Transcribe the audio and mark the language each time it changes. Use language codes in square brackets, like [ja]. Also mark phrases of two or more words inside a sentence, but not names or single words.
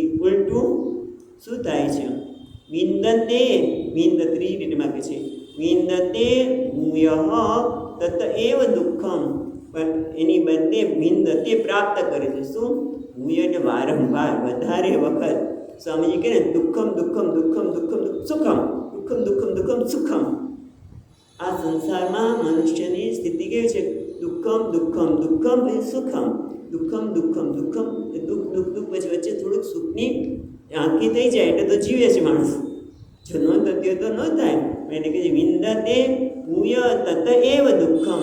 [gu] ઉલટું શું થાય છે? વિંદતે રીતમાં કહે છે, [sa] विंदते भूयः तत एव दुःखम. [gu] પણ એની બદલે વિંદતે પ્રાપ્ત કરે છે. શું? ભૂય એટલે વારંવાર, વધારે વખત. સ્વામીજી કહે ને, [sa] दुःखम दुःखम दुःखम दुःखम सुखम, दुःखम दुःखम दुःखम सुखम, દુઃખમ દુઃખમ દુઃખમ સુખમ. [gu] આ સંસારમાં મનુષ્યની સ્થિતિ કેવી છે? [sa] दुःखम दुःखम दुःखम [gu] પછી સુખમ, [sa] दुःखम दुःखम दुःखम, [gu] દુઃખ દુઃખ દુઃખ, પછી વચ્ચે થોડુંક સુખની આંખી થઈ જાય એટલે તો જીવે છે માણસ. જો ન થતી હોય તો ન થાય. એટલે કે [sa] विंदते भूय तत एव दुःखम.